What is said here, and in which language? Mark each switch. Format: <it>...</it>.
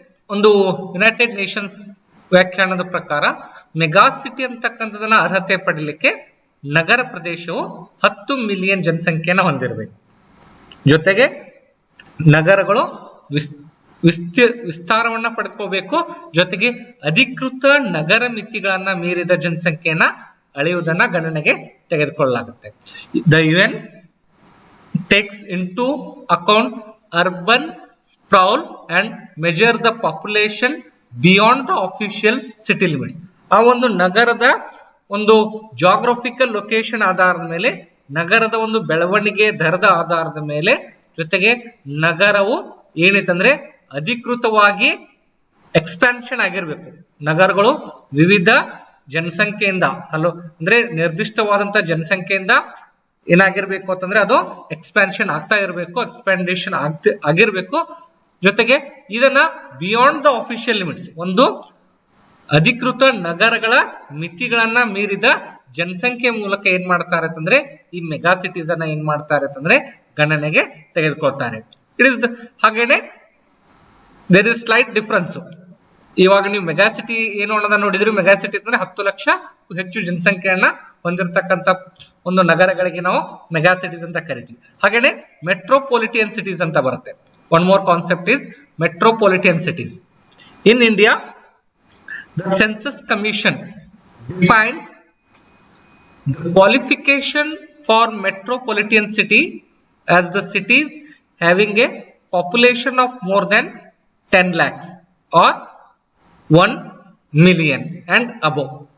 <kn>ಒಂದು United Nations ವ್ಯಾಖ್ಯಾನದ ಪ್ರಕಾರ ಮೆಗಾಸಿಟಿ ಅಂತಕ್ಕಂಥದನ್ನ ಅರ್ಹತೆ ಪಡಲಿಕ್ಕೆ ನಗರ ಪ್ರದೇಶವು 10 ಮಿಲಿಯನ್ ಜನಸಂಖ್ಯೆಯನ್ನು ಹೊಂದಿರಬೇಕು. ಜೊತೆಗೆ ನಗರಗಳು ವಿಸ್ತಾರವನ್ನ ಪಡೆದುಕೋಬೇಕು. ಜೊತೆಗೆ ಅಧಿಕೃತ ನಗರ ಮಿತಿಗಳನ್ನ ಮೀರಿದ ಜನಸಂಖ್ಯೆಯನ್ನ ಅಳೆಯುವುದನ್ನ ಗಣನೆಗೆ ತೆಗೆದುಕೊಳ್ಳಲಾಗುತ್ತೆ.</kn> <en>The UN takes into account urban sprawl and measure the population beyond the official city limits.</en> <kn>ಆ ಒಂದು ನಗರದ ಒಂದು ಜಾಗ್ರಫಿಕಲ್ ಲೊಕೇಶನ್ ಆಧಾರದ ಮೇಲೆ, ನಗರದ ಒಂದು ಬೆಳವಣಿಗೆ ದರದ ಆಧಾರದ ಮೇಲೆ, ಜೊತೆಗೆ ನಗರವು ಏನಿತ್ತಂದ್ರೆ ಅಧಿಕೃತವಾಗಿ ಎಕ್ಸ್ಪಾನ್ಷನ್ ಆಗಿರ್ಬೇಕು. ನಗರಗಳು ವಿವಿಧ ಜನಸಂಖ್ಯೆಯಿಂದ ಅಂದ್ರೆ ನಿರ್ದಿಷ್ಟವಾದಂತ ಜನಸಂಖ್ಯೆಯಿಂದ ಏನಾಗಿರ್ಬೇಕು ಅಂತಂದ್ರೆ ಅದು ಎಕ್ಸ್ಪಾನ್ಷನ್ ಆಗ್ತಾ ಇರಬೇಕು, ಎಕ್ಸ್ಪಾಂಡೇಷನ್ ಆಗಿರ್ಬೇಕು. ಜೊತೆಗೆ ಇದನ್ನ</kn> <en>beyond the official limits,</en> <kn>ಒಂದು ಅಧಿಕೃತ ನಗರಗಳ ಮಿತಿಗಳನ್ನ ಮೀರಿದ ಜನಸಂಖ್ಯೆ ಮೂಲಕ ಏನ್ ಮಾಡ್ತಾರೆ ಅಂತಂದ್ರೆ ಈ ಮೆಗಾ ಸಿಟೀಸ್ ಅನ್ನ ಏನ್ ಮಾಡ್ತಾರೆ ಅಂತಂದ್ರೆ ಗಣನೆಗೆ ತೆಗೆದುಕೊಳ್ತಾರೆ.</kn> <en>It is ಹಾಗೇನೆ there is slight difference.</en> <kn>ಇವಾಗ ನೀವು ಮೆಗಾಸಿಟಿ ಏನು ಅನ್ನೋದನ್ನ ನೋಡಿದ್ರಿ, ಮೆಗಾಸಿಟಿ ಅಂದ್ರೆ 10 ಲಕ್ಷ ಹೆಚ್ಚು ಜನಸಂಖ್ಯೆಯನ್ನ ಹೊಂದಿರತಕ್ಕಂತ ಒಂದು ನಗರಗಳಿಗೆ ನಾವು ಮೆಗಾಸಿಟೀಸ್ ಅಂತ ಕರಿತೀವಿ. ಹಾಗೇನೆ ಮೆಟ್ರೋಪಾಲಿಟಿಯನ್ ಸಿಟೀಸ್ ಅಂತ ಬರುತ್ತೆ.</kn> <en>One more concept is metropolitan cities. In India the census commission defines the qualification for metropolitan city as the cities having a population of more than 10 lakhs or 1 million and above.</en>